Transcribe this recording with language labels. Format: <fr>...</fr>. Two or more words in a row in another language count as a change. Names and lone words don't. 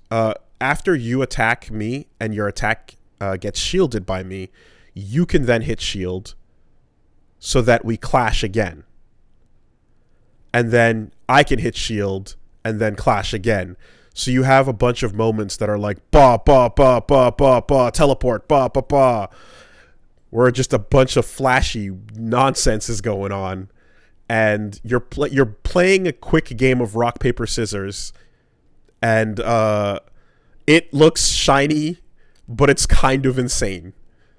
<en>After you attack me and your attack gets shielded by me, you can then hit shield so that we clash again. And then I can hit shield and then clash again. So you have a bunch of moments that are like ba ba ba ba ba ba teleport ba ba ba, where just a bunch of flashy nonsense is going on, and you're playing a quick game of rock paper scissors, and it looks shiny, but it's kind of insane.</en>